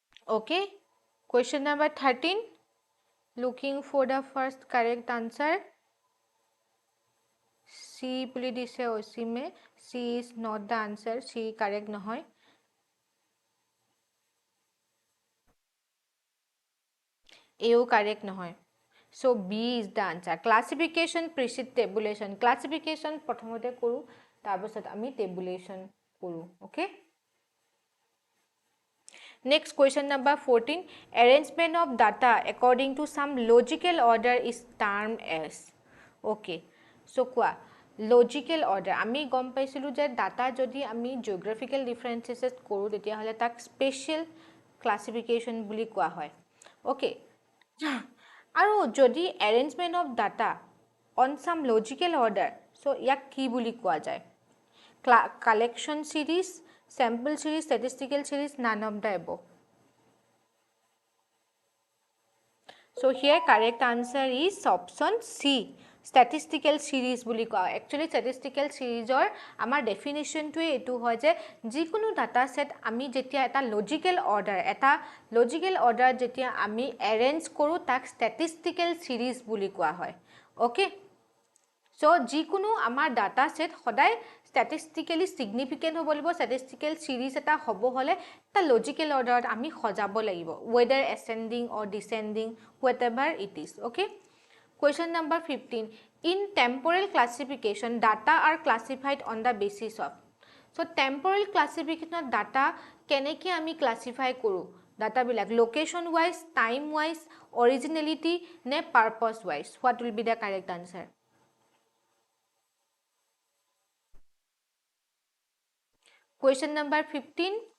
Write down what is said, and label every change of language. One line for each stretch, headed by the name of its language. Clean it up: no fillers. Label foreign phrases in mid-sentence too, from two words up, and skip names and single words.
English: Okay, question number 13. Looking for the first correct answer.
Assamese: C বুলি দিছে অসীমে.
English: C is not the answer. C
Assamese: correct নহয়.
English: A
Assamese: correct নহয়.
English: So B is the answer. Classification precede tabulation.
Assamese: Classification প্ৰথমতে কৰো, তাৰপিছত আমি tabulation কৰো.
English: Okay. Next, question number 14. Arrangement of data according to some logical order is termed as. Okay. So, কোৱা logical order.
Assamese: আমি গম পাইছিলো যে data যদি আমি
English: geographical differences
Assamese: কৰো তেতিয়া হলে তাক
English: special classification
Assamese: বুলি কোৱা হয়. Okay. আৰু যদি
English: arrangement of data on some logical order, so
Assamese: ইয়াক কি বুলি কোৱা যায়?
English: Collection series, sample series, statistical series, none of the above. So here correct answer is option C. Statistical series
Assamese: বুলি কোৱা.
English: Actually statistical series or
Assamese: আমাৰ definition টো এটো হয় যে যিকোনো
English: data set
Assamese: আমি যেতিয়া এটা
English: logical order
Assamese: যেতিয়া আমি arrange কৰো তাক
English: statistical series
Assamese: বুলি কোৱা হয়. Okay. So যিকোনো আমাৰ
English: data set
Assamese: সদায়
English: statistically significant
Assamese: হ'ব লাগিব.
English: Statistical series
Assamese: এটা হ'ব হলে এটা
English: logical order
Assamese: আমি সজাব লাগিব,
English: whether ascending or descending, whatever it is. Okay. Question number 15. In temporal classification, data are classified on the basis of. So temporal classification data
Assamese: কেনেকে আমি
English: classify কৰো? Data বিলাক location wise, time wise, originality নে purpose wise? What will be the correct answer? Question number 15.